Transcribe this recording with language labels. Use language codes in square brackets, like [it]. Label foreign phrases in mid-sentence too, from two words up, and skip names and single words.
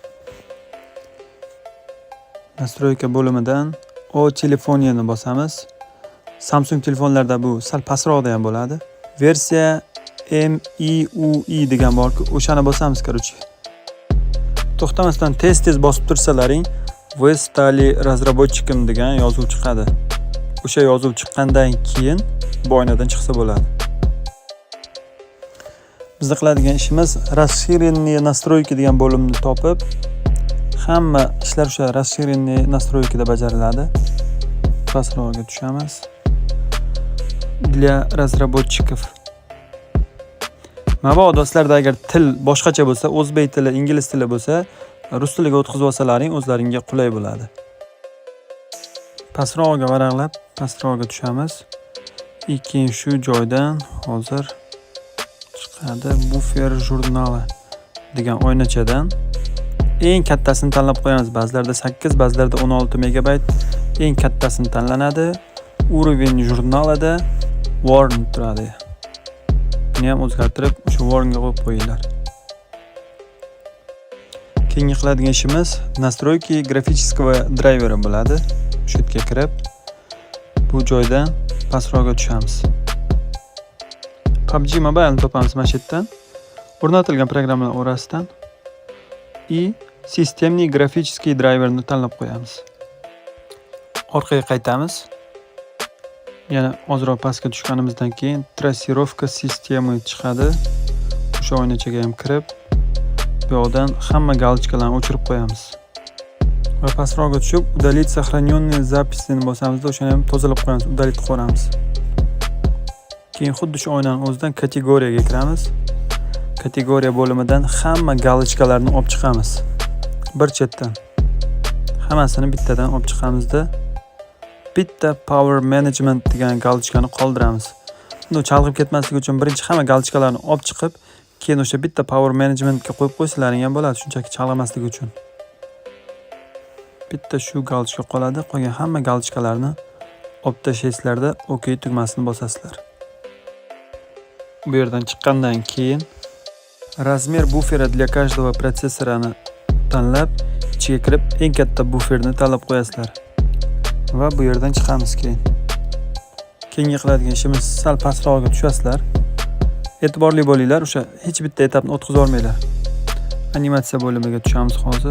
[uz] Nastroyka bo'limidan O telefoniyani bosamiz. Samsung telefonlarda bu sal pastroqda ham bo'ladi. Versiya MIUI degan borku, o'shani bosamiz, короче. To'xtamasdan tez bosib tursalaring, [ru] "Вы стали разработчиком" [uz] degan yozuv chiqadi. O'sha yozuv chiqqandan keyin bu oynadan chiqsa bo'ladi. Bizda qiladigan ishimiz [ru] расширенные настройки [uz] degan bo'limni topib, hamma ishlar o'sha [ru] расширенные настройкада [uz] bajariladi. Pastroqga tushamiz. [ru] Для разработчиков. [uz] Mabodo do'stlarda agar til boshqacha bo'lsa, o'zbek tili, ingliz tili bo'lsa, rus tiliga o'tkazib olsalaring o'zlaringga qulay bo'ladi. Pastroqga varaqlab, pastroqga tushamiz. Keyin shu joydan hozir chiqadi buffer jurnali degan oynachadan eng kattasini tanlab qo'yamiz. Ba'zilarda 8, ba'zilarda 16 megabayt eng kattasini tanlanadi. Уровень jurnalida warn turadi. Buni ham o'zgartirib, shu warnga qo'yib qo'yinglar. Keyingi qiladigan ishimiz [ru] настройки графического драйвера [uz] bo'ladi. Shu yerga kirib, bu joydan pastroqga tushamiz. PUBG Mobile topamiz mana shu yerdan. O'rnatilgan programmalar orasidan [ru] и системный графический драйверni [uz] tanlab qo'yamiz. Orqaga qaytamiz. Yana ozroq pastga tushganimizdan keyin trassirovka sistemi chiqadi. O'sha oynachaga ham kirib, bu yoqdan hamma galochkalarni o'chirib qo'yamiz. Va pastroqga tushib, [ru] удалить сохраненные записini [uz] bosamizda o'shani ham tozalab qo'yamiz, удалить qo'yamiz. Keyin xuddi shu oynaning o'zidan kategoriyaga kiramiz. Kategoriya bo'limidan hamma galochkalarni olib chiqamiz. Bir chetdan. Hammasini bittadan olib chiqamizda bitta Power Management degan galochkani qoldiramiz. Uni chalg'ib ketmasligi uchun birinchi hamma galochkalarni olib chiqib, keyin o'sha bitta Power Managementga qo'yib qo'ysalaring ham bo'ladi, shunchaki chalg'amasligi uchun. Bitta shu galochka qoladi, qolgan hamma galochkalarni olib tashlaysizlarda OK tugmasini bosasizlar. Bu yerdan chiqqandan keyin [ru] размер буфера для каждого [uz] protsessorani tanlab, ichiga kirib, eng katta bufferni tanlab qo'yasizlar. Va bu yerdan chiqamiz keyin. Keyingi qiladigan ishimiz sal pastroqga tushasizlar. E'tiborli bo'linglar, o'sha hech bitta etapni o'tkazib olmanglar. Animatsiya bo'limiga tushamiz hozir.